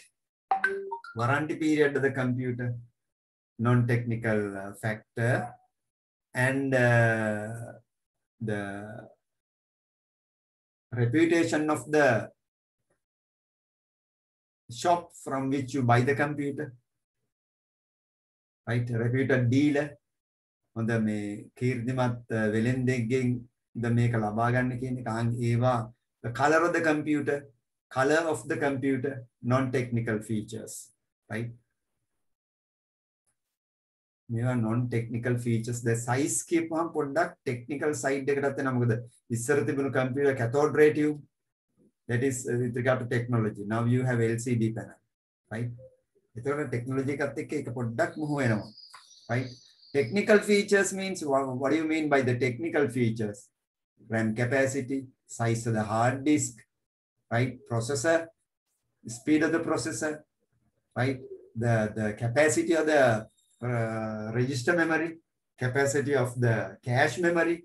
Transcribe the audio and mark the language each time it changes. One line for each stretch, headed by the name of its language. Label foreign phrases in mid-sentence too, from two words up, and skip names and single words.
English: Warranty period of the computer, non-technical factor, and the reputation of the shop from which you buy the computer, right? Reputed dealer.
Sinhala: හොඳ මේ කීර්තිමත් වෙලෙන්දෙක්ගෙන් ද මේක ලබා ගන්න කියන එක ඒවා
English: the color of the computer, non-technical features, right? මේවා non-technical features. The size
Sinhala: කියපුවම පොඩ්ඩක්
English: technical side
Sinhala: එකටත් එනවා. මොකද ඉස්සර තිබුණු
English: computer cathode ray tube, that is with regard to technology. Now you have LCD panel, right?
Sinhala: ඒතකොට technology එකත් එක්ක ඒක පොඩ්ඩක් මුහු වෙනවා,
English: right? Technical features means what do you mean by the technical features? RAM capacity, size of the hard disk, right? Processor, speed of the processor, right? The capacity of the register memory, capacity of the cache memory.